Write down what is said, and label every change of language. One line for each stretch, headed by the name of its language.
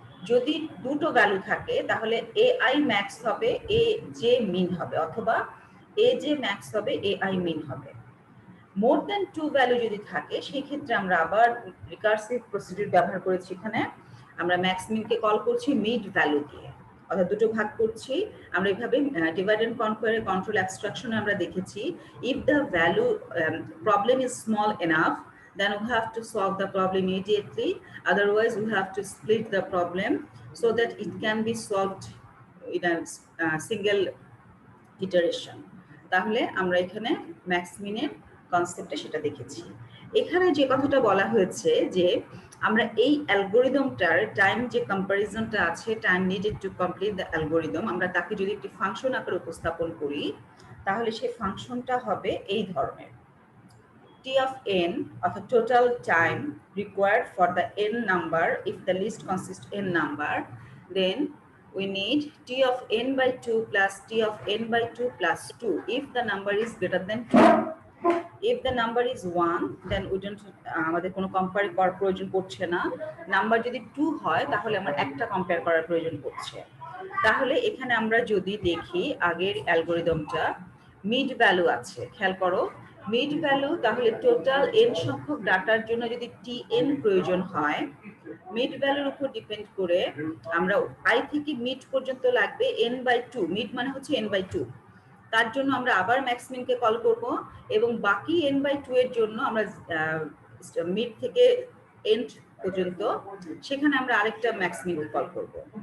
Bangla: যদি দুটো ভ্যালু থাকে তাহলে এআই ম্যাক্স হবে, এ জে মিন হবে, অথবা এ জে ম্যাক্স হবে, এআই মিন হবে। মোর দ্যান 2 ভ্যালু যদি থাকে সেই ক্ষেত্রে আমরা আবার রিকার্সিভ প্রসিডিউর ব্যবহার করেছি। এখানে আমরা ম্যাক্স মিনকে কল করছি মিড ভ্যালু দিয়ে, অর্থাৎ দুটো ভাগ করছি। আমরা এইভাবে ডিভাইড অ্যান্ড কনকোয়ারের কন্ট্রোল অ্যাবস্ট্রাকশনে আমরা দেখেছি,
English: If the value problem is small enough then we have to solve the problem immediately, otherwise we have to split the problem so that it can be solved in a single iteration.
Bangla: তাহলে আমরা এখানে max মিনের কনসেপ্টে সেটা দেখেছি। এখানে যে কথাটা বলা হয়েছে যে আমরা এই অ্যালগোরিদমটার টাইম যে কম্প্যারিজনটা আছে,
English: time needed to complete the algorithm,
Bangla: আমরা তাকে যদি একটি ফাংশন আকারে উপস্থাপন করি তাহলে সেই ফাংশনটা হবে এই ধরনের।
English: T of n of a total time required for the n number, if the list consists n number, then we need T of n by 2 plus T of n by 2 plus 2 if the number is greater than 2. If the number is 1, then we don't
Bangla: আমাদের কোনো compare করার প্রয়োজন পড়ছে না। Number যদি 2 হয় তাহলে আমার একটা কম্পেয়ার করার প্রয়োজন পড়ছে। তাহলে এখানে আমরা যদি দেখি আগের অ্যালগোরিদমটা মিড ভ্যালু আছে, খেয়াল করো মিড ভ্যালু, তাহলে টোটাল n সংখ্যক ডাটার জন্য যদি tn প্রয়োজন হয়, মিড ভ্যালুর উপর ডিপেন্ড করে আমরা i থেকে মিড পর্যন্ত লাগবে n/2, মিড মানে হচ্ছে n/2, তার জন্য আমরা আবার ম্যাক্সমিনকে কল করব এবং বাকি n/2 এর জন্য আমরা মিড থেকে এন্ড পর্যন্ত সেখানে আমরা আরেকটা ম্যাক্সমিনকে কল করব।